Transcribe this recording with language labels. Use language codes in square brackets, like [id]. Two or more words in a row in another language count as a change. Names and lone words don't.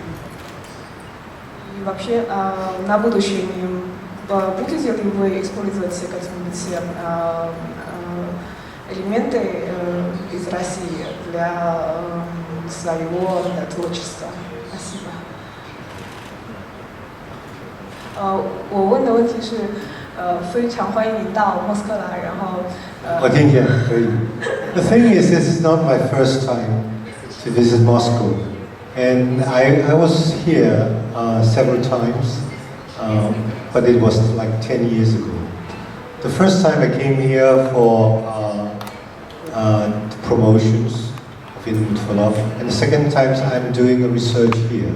[ru] И вообще, на будущее будете ли вы использовать какие-нибудь элементы из России для своего творчества? Спасибо. [zh] 我问的问题是，非常欢迎你到莫斯科来，然后我听见可以。 [en] The thing is, this is not my first time to visit Moscow, and I was here several times, but it was like 10 years ago. The first time I came here for promotions of In for Love, and the second time I'm doing a research here.